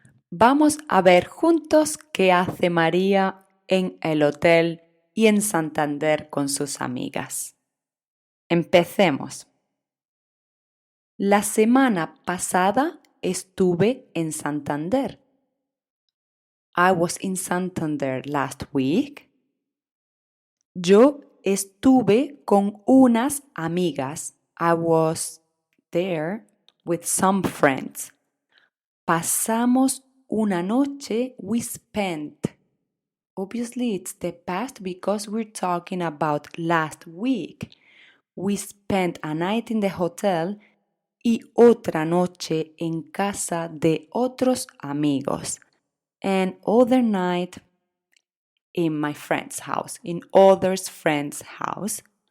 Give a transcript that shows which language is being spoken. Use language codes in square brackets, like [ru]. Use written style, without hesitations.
[es] Vamos a ver juntos qué hace María en el hotel y en Santander con sus amigas. Empecemos. La semana pasada estuve en Santander. [en] I was in Santander last week. [es] Yo estuve con unas amigas. [en] I was there with some friends. [es] Pasamos una noche. [en] We spent. Obviously, it's the past because we're talking about last week. We spent a night in the hotel [es] y otra noche en casa de otros amigos. [en] And other night in my friend's house, in others' friend's house.